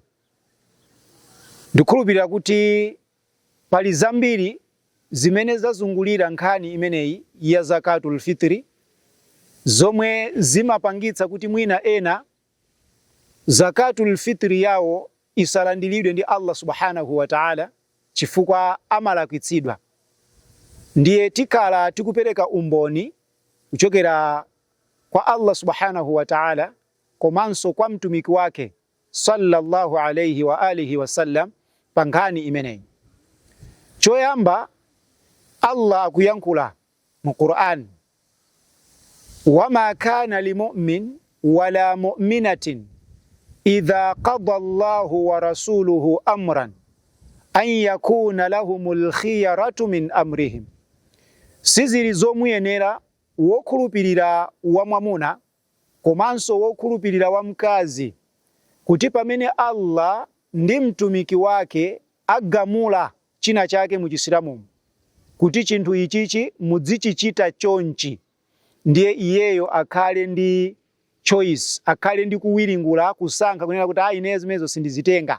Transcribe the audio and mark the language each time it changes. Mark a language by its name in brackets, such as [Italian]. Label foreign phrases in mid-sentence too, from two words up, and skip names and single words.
[Nyanja] Ndikhulupirira kuti pali zambiri zimene zazungulira nkhani imeneyi ya [Arabic] زكاة الفطر [Nyanja] zomwe zimapangitsa kuti mwina ena [Arabic] زكاة الفطر [Nyanja] yawo isalandiridwe ndi [Arabic] الله سبحانه وتعالى [Nyanja] chifukwa amalakwitsidwa. Ndiye tikala tikupereka umboni kuchokera kwa [Arabic] الله سبحانه وتعالى [Nyanja] komanso kwa mtumiki wake [Arabic] صلى الله عليه وآله وسلم [Nyanja] pa nkhani imeneyi. Choyamba Allah akuyankhula mu Qur'an, [Arabic] وما كان لمؤمن ولا مؤمنة إذا قضى الله ورسوله أمرا أن يكون لهم الخيرة من أمرهم. [Nyanja] Sizili zomuyenera wokhulupirira wa mwamuna komanso wokhulupirira wa mkazi kuti pamene Allah ndi mtumiki wake agamula china chake mu Chisilamu kuti chinthu ichichi mudzichichita chonchi, ndiye iyeyo akhale ndi choice, akhale ndi kuwiringula kusankha kunena kuti ine zimenezo sindizitenga.